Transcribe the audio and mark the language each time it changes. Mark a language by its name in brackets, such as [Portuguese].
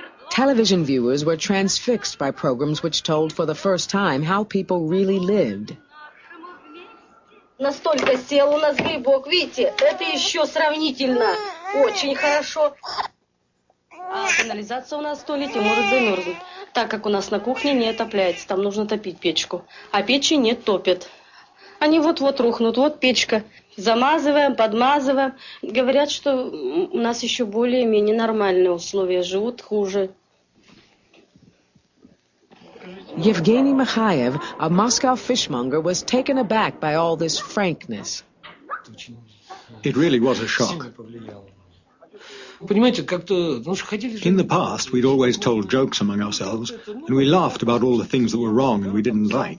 [English] Television viewers were transfixed by programs which told for the first time how people really lived. [Russian] Настолько сел у нас грибок, видите, это еще сравнительно очень хорошо. А канализация у нас в туалете может замерзнуть, так как у нас на кухне не отопляется, там нужно топить печку. А печи нет, топят. Они вот-вот рухнут, вот печка. Замазываем, подмазываем. Говорят, что у нас еще более-менее нормальные условия, живут хуже. [English] Yevgeny Mikhaev, a Moscow fishmonger, was taken aback by all this frankness. It really was a shock. In the past, we'd always told jokes among ourselves, and we laughed about all the things that were wrong and we didn't like.